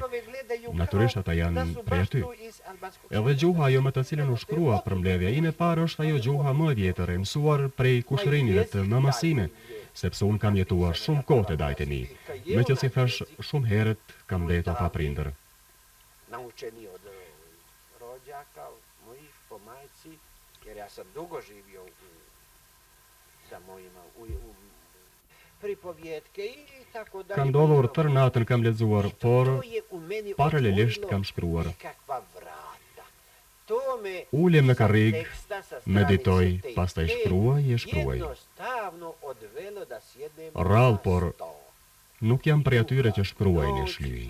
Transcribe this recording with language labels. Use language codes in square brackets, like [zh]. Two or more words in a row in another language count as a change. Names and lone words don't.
[sq] Natyrisht ata janë prej aty. Edhe gjuha ajo me të cilën u shkrua përmbledhja ime parë është ajo gjuha më e vjetër e mësuar prej kushërinjve të mamësime, sepse unë kam jetuar shumë kohë te dajtë e mi, me që si thash shumë herët kam mbetur pa prindër. [sr] Naučeni od rođaka, mojih po majci, jer ja sam dugo živio sa mojima u pripovjetke i tako dalje. [sq] Ka ndodhur tërë natën kam lexuar, por paralelisht kam shkruar. Ulem në karrig, meditoj, pastaj shkruaj e shkruaj. Rrallë, por nuk jam prej atyre që shkruajnë e shlyej.